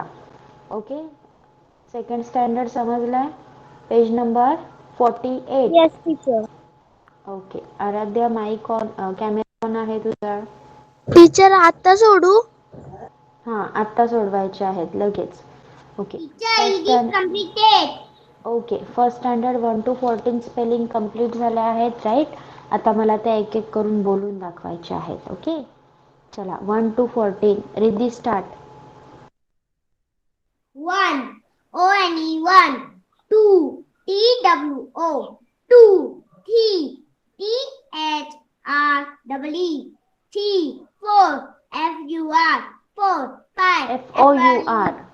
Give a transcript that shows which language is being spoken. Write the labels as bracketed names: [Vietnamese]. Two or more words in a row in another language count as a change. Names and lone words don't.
[English] OK, second standard [Marathi] समजलाय? [English] page number 48. yes teacher. OK, Aaradhya mic on, camera on [Marathi] आहे तुझा? टीचर आता सोडू? हां, आत्ता सोडवायचे आहेत लगेच. ओके, टीचर फर्स्ट [English] it is completed. OK, first standard 1 to 14 spelling complete [Marathi] झाले आहेत, [English] right? [Marathi] आता मला त्या एक एक करून बोलून दाखवायचे आहेत. ओके, चला 1 to 14. रिद्धी स्टार्ट. [English] 1 O-N-E 1 2 T-W-O 2 T T-H-R-E-E 3 4 F-U-R 4 5 FOUR.